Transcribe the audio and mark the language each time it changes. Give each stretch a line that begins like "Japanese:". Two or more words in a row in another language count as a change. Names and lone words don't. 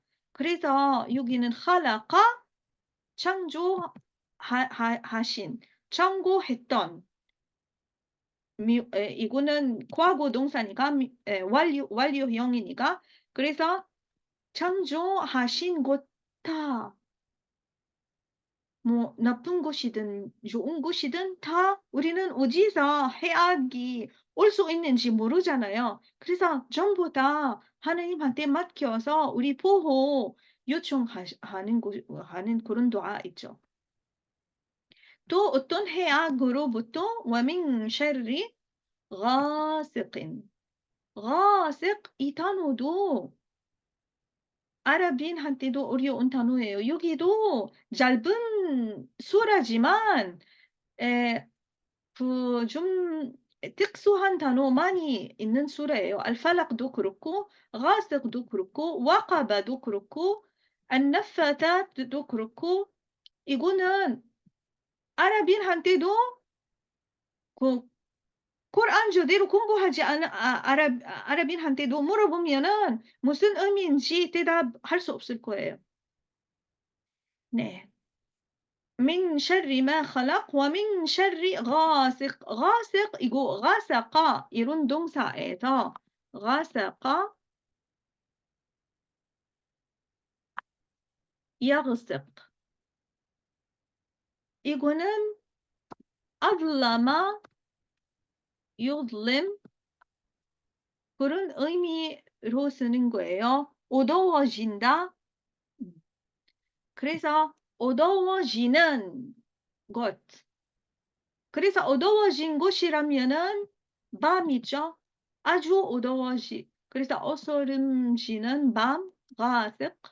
Korean: 그래서 여기는 할라가 창조하신 창조했던 이거는 과거 동사니까 완료형이니까 그래서 창조하신 것 다 뭐 나쁜 것이든 좋은 것이든 다 우리는 어디서 해악이 올 수 있는지 모르잖아요. 그래서 전부 다 하나님한테 맡겨서 우리 보호 요청하는 하는 그런 도가 있죠. 또 어떤 해악으로부터
Arabic: ومن شر غاسق غاسق
Korean: 이 단어도 아랍인한테도 어려운 단어예요. 여기도 짧은 수라지만 좀 특수한 단어 많이 있는 수라예요. 알팔락도 그렇고 가스도 그렇고 와카바도 그렇고 안나파tat도 그렇고 이거는 아랍인한테도 그 코란 저대로 공부하지 않은 아랍인한테도 물어보면은 무슨 의미인지 대답할 수 없을 거예요. 네.
Arabic: من شر ما خلق ومن شر غاسق غاسق 이거 غسق
Korean: 이런 동사에서
Arabic: غسق يغسق 이거는 أظلم يظلم
Korean: 그런 의미로 쓰는 거예요. 어두워진다. 그래서 어두워지는 것. 그래서 어두워진 곳이라면은 밤이죠. 아주 그래서 어스름지는 밤, 가득.